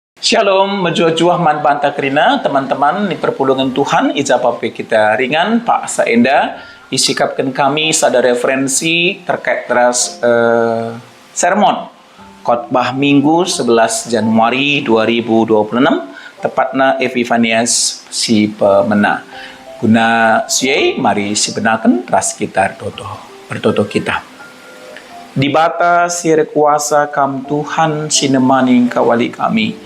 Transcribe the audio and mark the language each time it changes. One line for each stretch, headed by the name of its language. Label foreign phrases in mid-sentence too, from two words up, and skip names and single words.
Batak Karo: Shalom, menjuah-juah man banta kerina, teman-teman di perpulungan Tuhan, ijabah kita ringan, Pak Saenda, isikapkan kami sada referensi terkait teras
Indonesian: sermon khotbah Minggu 11 Januari 2026,
Batak Karo: tepatna Epifanias si pemena. Guna siai, mari si benakan ras kita bertoto kita. Di bata sir kuasa kam Tuhan sinemaning kawali kami.